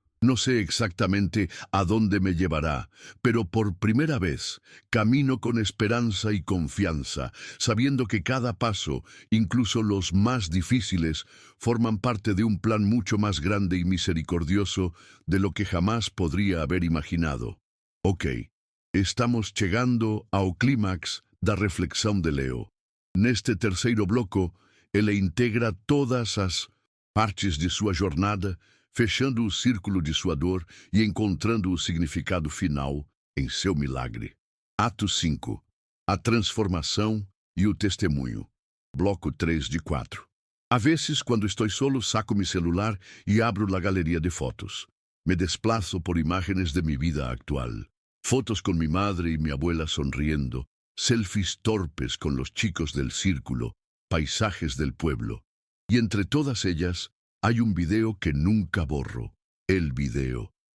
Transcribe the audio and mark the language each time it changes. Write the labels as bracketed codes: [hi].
[es] No sé exactamente a dónde me llevará, pero por primera vez camino con esperanza y confianza, sabiendo que cada paso, incluso los más difíciles, forman parte de un plan mucho más grande y misericordioso de lo que jamás podría haber imaginado. [pt] Ok, estamos chegando ao clímax da reflexão de Leo. Neste terceiro bloco, ele integra todas as partes de sua jornada, fechando o círculo de sua dor e encontrando o significado final em seu milagre. Ato 5. A transformação e o testemunho. Bloco 3 de 4. [es] A vezes, quando estou solo, saco mi celular e abro a galeria de fotos. Me desplazo por imágenes de mi vida actual. Fotos con mi madre y mi abuela sonriendo, selfies torpes con los chicos del círculo, paisajes del pueblo. Y entre todas ellas hay un video que nunca borro. El video.